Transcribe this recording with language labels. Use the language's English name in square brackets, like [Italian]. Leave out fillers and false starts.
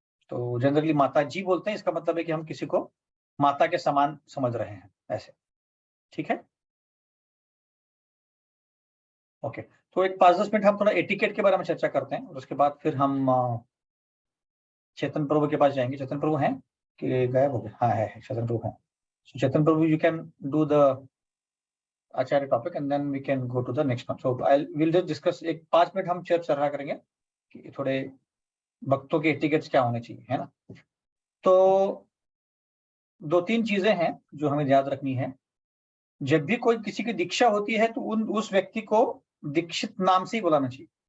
[Hindi] तो जनरली माता जी बोलते हैं, इसका मतलब है कि हम किसी को माता के समान समझ रहे हैं, ऐसे। ठीक है, ओके। तो एक 5-10 मिनट हम थोड़ा एटिकेट के बारे में चर्चा करते हैं, और उसके बाद फिर हम चेतन प्रभु के पास जाएंगे। चेतन प्रभु हैं कि गायब हो गए? हाँ है, चेतन प्रभु हैं। [English] So Chetan Prabhu, you can do the Acharya topic and then we can go to the next one. So we'll just discuss, [Hindi] एक 5 मिनट हम चर्चा करेंगे कि थोड़े भक्तों के एटिकेट्स क्या होने चाहिए, है ना? तो 2-3 चीजें हैं जो हमें याद रखनी है। जब भी कोई किसी की दीक्षा होती है तो उस व्यक्ति को दीक्षित नाम से ही बुलाना चाहिए।